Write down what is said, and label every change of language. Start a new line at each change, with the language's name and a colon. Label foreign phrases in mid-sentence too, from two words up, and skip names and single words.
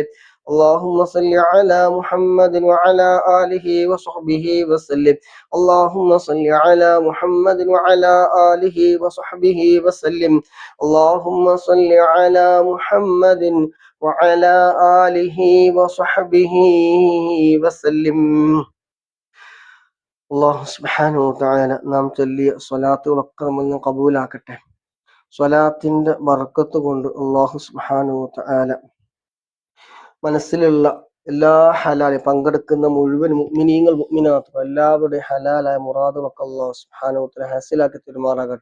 Arabic: اللهم صل على محمد وعلى آله وصحبه وسلم. اللهم صل على محمد وعلى آله وصحبه وسلم. اللهم صل على محمد وعلى آله وصحبه وسلم.
Malayalam: അല്ലാഹു
Arabic: سبحانه وتعالى
Malayalam: നാം ചൊല്ലിയ സ്വലാത്തുകളൊക്കെ നമ്മൾ കബൂലാക്കട്ടെ. സ്വലാത്തിന്റെ ബർക്കത്ത് കൊണ്ട് അല്ലാഹു
Arabic: سبحانه وتعالى
Malayalam: മനസ്സിലുള്ള എല്ലാ ഹലാലും പങ്കെടുക്കുന്ന മുഴുവൻ മുഅ്മിനീങ്ങൾ മുഅ്മിനാത്തുകൾ എല്ലാവരുടെയും ഹലാലായ മുറാദുകളൊക്കെ അല്ലാഹു
Arabic: سبحانه وتعالى
Malayalam: ഹാസിലാക്കി തരുമാറാകട്ടെ.